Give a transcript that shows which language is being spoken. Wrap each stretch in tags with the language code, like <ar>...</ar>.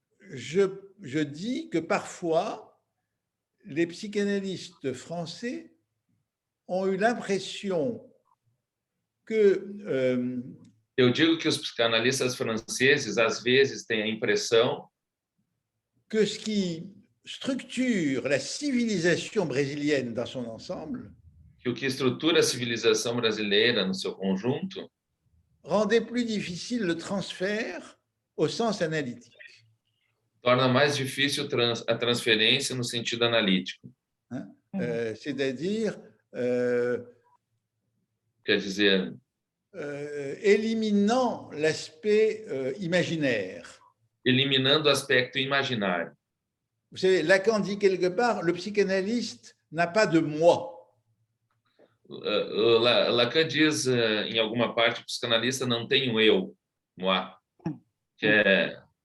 <fr>Je dis que parfois, les psychanalystes français ont eu l'impression que</fr> <pt>eu digo que os psicanalistas franceses às vezes têm a impressão</pt> <fr>que ce qui structure la civilisation brésilienne dans son ensemble,</fr> <pt>que o que estrutura a civilização brasileira no seu conjunto</pt> <fr>rendait plus difficile le transfert au sens analytique.</fr> <pt>Torna mais difícil a transferência no sentido analítico.</pt> <fr>Hein? C'est-à-dire,</fr> <pt>quer dizer,</pt> <fr>éliminant l'aspect imaginaire.</fr> <pt>Eliminando o aspecto imaginário.</pt> <fr>Vous savez, Lacan dit quelque part, le psychanalyste n'a pas de moi.</fr> <pt>Lacan diz em alguma parte, o psicanalista não tem um eu, moi, que é...</pt>